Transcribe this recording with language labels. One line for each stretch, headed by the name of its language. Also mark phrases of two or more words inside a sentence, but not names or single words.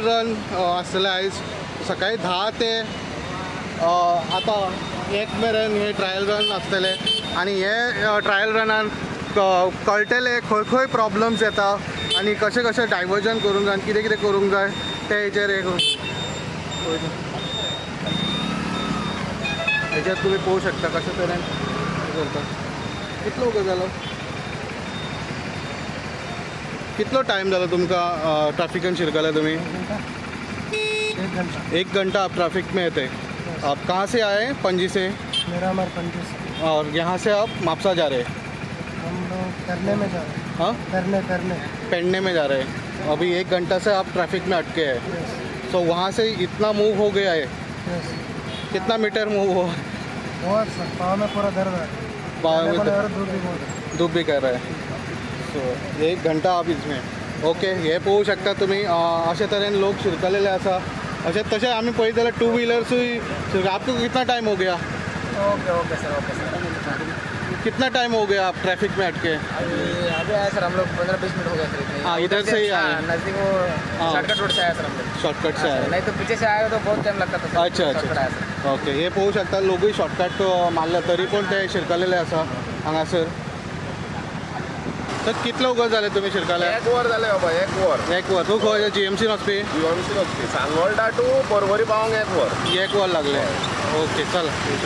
Konkani: रन आसतले आयज सकाळी 10 ते आतां 1 मेरेन हे
English: trial run
Konkani: आसतले आनी हे ट्रायल रनान कळटले खंय खंय प्रॉब्लम्स येता आनी कशें कशें डायवर्जन करूंक जाय कितें कितें करूंक जाय ते हेचेर हेचेर तुमी पळोवंक शकता कशे तरेन करता। कितलो वगत जालो कितलो टाइम जालो तुमकां ट्रैफिकान शिरकले तुमी?
Hindi: 1 घंटा आप ट्रैफिक में थे। आप कहाँ से आए? पणजी से। मिरामार पणजी से। और यहाँ से आप म्हापसा जा रहे हैं? हम लोग करने में जा रहे हैं। हाँ करने पेड़ने में जा रहे हैं। अभी 1 घंटा से आप ट्रैफिक में अटके हैं। तो वहाँ से इतना मूव हो गया है? कितना मीटर मूव हो? बहुत सर, पाँव में पूरा दर्द है। पाँव में धूप भी कर रहा है। सो 1 घंटा आप इसमें ओके।
Konkani: हे पळोवंक शकता तुमी अशे तरेन लोक शिरकलेले आसा। अशें तशें आमी पळयत जाल्यार 2 व्हीलर्सूय।
Hindi: आपको कितना टाइम हो गया? ओके सर। कितना टाइम हो गया आप ट्रैफिक में अटके? अभी आए सर हम लोग 15-20 मिनट हो गया सर। हाँ इधर से ही आए? नज़दीक वो शॉर्टकट रोड से आया सर हम लोग। शॉर्टकट से आए? नहीं तो पीछे से आए तो बहुत टाइम लगता था। अच्छा ओके।
Konkani: हे पळोवंक शकता लोकूय शॉर्टकट मारला तरी पण ते शिरकलेले आसा हांगासर। तर कितलो वगत जाले तुमी शिरकले? 1 वर जाले बाबा 1 वर। 1 वर। तू खंय जीएमसी वचपी? जीएमसी वचपी सांगोळडा टू पर्वरी पावंक 1 वर। 1 वर लागले ओके चला।